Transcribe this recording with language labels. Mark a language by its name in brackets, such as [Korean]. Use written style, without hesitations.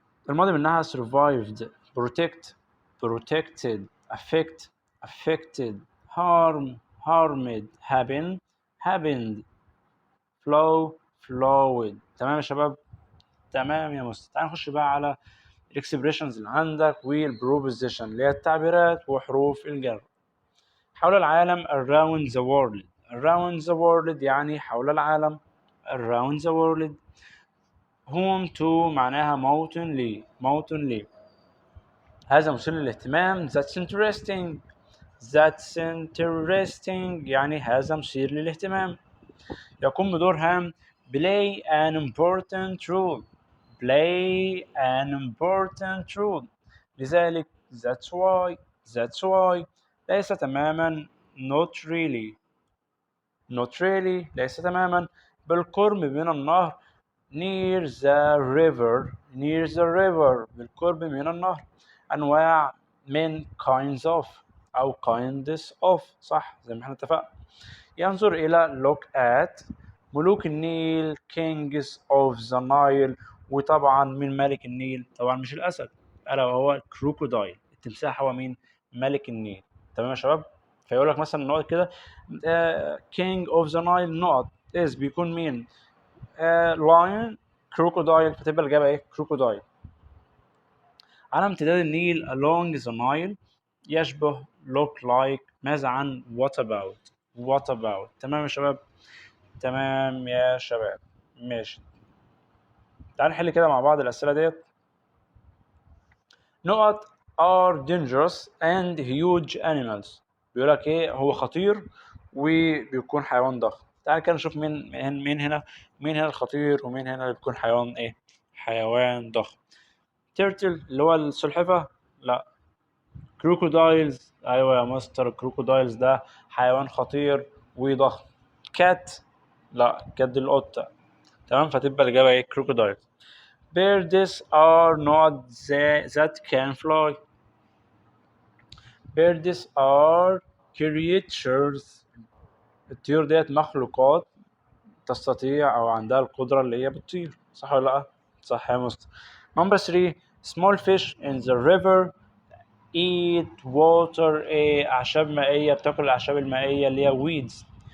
[Arabic] الماضي منها [English] survived. protected. affected. harmed. happened. flowed. [Arabic] تمام يا شباب؟ تمام يا مستر. تعال نخش بقى على الاكسبريشنز اللي عندك والبروبوزيشن اللي هي التعبيرات وحروف الجر. حول العالم [English] around the world. around the world [Arabic] يعني حول العالم. [English] around the world. home to [Arabic] معناها موطن لي. موطن لي. هذا مثير للاهتمام. [English] that's interesting. that's interesting [Arabic] يعني هذا مثير للاهتمام. يقوم بدور هام. [English] play an important role. play an important role. [Arabic] لذلك [English] that's why [Arabic] ليس تماما [English] not really. not really [Arabic] ليس تماما. بالقرب من النهر. [English] near the river. near the river [Arabic] بالقرب من النهر. أنواع من [English] kinds of [Arabic] أو kinds of صح زي ما احنا اتفقنا. ينظر إلى [English] look at [Arabic] ملوك النيل [English] kings of the Nile. [Arabic] وطبعا من ملك النيل؟ طبعا مش الأسد، ألا وهو كروكودايل. التمساح هو مين؟ ملك النيل. تمام يا شباب. فيقول لك مثلا نقط كده [English] king of the Nile [Arabic] نقط is بيكون مين؟ lion كروكودايل. فتبقى الإجابة إيه؟ كروكودايل. على امتداد النيل [English] along the Nile [Arabic] يشبه [English] look like. [Arabic] ماذا عن [English] what about؟ what about. [Arabic] تمام يا شباب. تمام يا شباب. ماشي. تعال نحل كده مع بعض الأسئلة ديت. نقط [English] are dangerous and huge animals. [Arabic] بيقول لك ايه؟ هو خطير وبيكون حيوان ضخم. تعال كده نشوف مين هنا الخطير ومين هنا اللي بيكون حيوان ايه؟ حيوان ضخم. turtle اللي هو السلحفة؟ لا. كروكودايلز، ايوه يا مستر، الكروكودايلز ده حيوان خطير وضخم. كات؟ لا، كات دي القطة. تمام. فتبقى الإجابة ايه؟ كروكودايل. [English] Birds are not that can fly. Birds are creatures. [Arabic] الطيور ديت مخلوقات تستطيع أو عندها القدرة اللي هي بتطير. صح ولا لأ؟ صح يا مستر. [English] Number 3. Small fish in the river eat water. [Arabic] ايه؟ أعشاب مائية بتاكل الأعشاب المائية اللي هي weeds.